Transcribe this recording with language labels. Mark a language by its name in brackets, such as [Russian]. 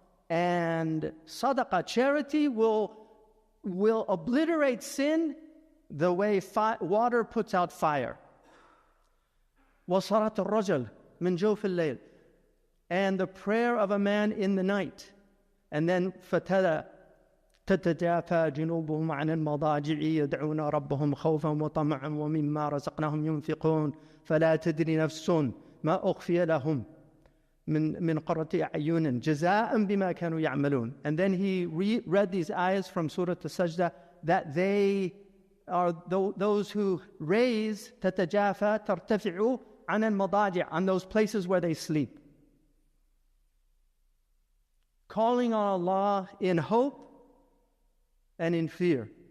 [English] And sadaqah, charity, will obliterate sin the way water puts out fire. [Arabic] وَصَلَاةُ الرَّجُلِ مِنْ جَوْفِ اللَّيْلِ. [English] And the prayer of a man in the night. And then [Arabic] فَتَلَى تتجافى جنوبهم عن المضاجع يدعون ربهم خوفا وطمعا ومما رزقناهم ينفقون فلا تدري نفس ما أخفي لهم من قرة أعين جزاء بما كانوا يعملون. [English] And then he read these ayahs from Surah Al-Sajdah, that they are those who raise [Arabic] تتجافى ترتفع عن المضاجع, [English] on those places where they sleep, calling on Allah in hope and in fear.